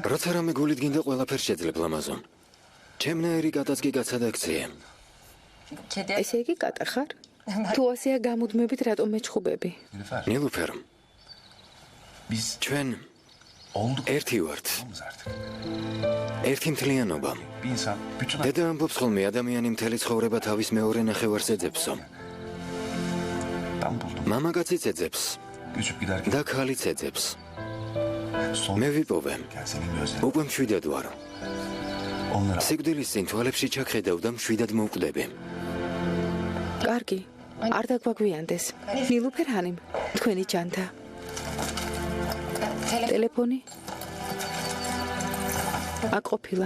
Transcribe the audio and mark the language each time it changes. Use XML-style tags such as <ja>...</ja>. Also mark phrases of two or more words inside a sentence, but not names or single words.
<ka>როცა რამე გულით გინდა ყველაფერს შეძლებ ლამაზო ჩემნაირი კატაცკი გაცადაქცია</ka> <tr>Kedi</tr> <ka>ესე იგი კატა ხარ? თუ ასეა გამუდმებით რატომ მეჩხუბები?</ka> <tr>Nilüfer,</tr> <ka>ნილუფერ</ka> <tr>biz</tr> <ka>ჩვენ</ka> <tr>olduk</tr> <ka>ერთი ვართ</ka> <tr>artık.</tr> <ka>ერთი მთლიანობა</ka> <tr>Bir insan bütün</tr> <ka>დედა ამბობს ხოლმე ადამიანი მთელი ცხოვრება თავის მეორე ნახევარს ეძებსო</ka> <tr>ben buldum.</tr> <ka>მამა კაციც ეძებს</ka> <tr>Göçüp giderken</tr> <ka>და ქალიც ეძებს</ka> <tr>son</tr> <ka>მე ვიპოვე</ka> <tr>senin gözlerin.</tr> <ka>უკვე მშვიდად ვარ</ka> <tr>Onlara</tr> <ka>სიკვდილის წინ თვალებში ჩაქხედავ და მშვიდად მოვკვდები კარგი. არ დაგვაგვიანდეს. ნილუფერჰანიმ, თქვენი ჯანთა. ტელეფონი? აქ ყოფილა.</ka>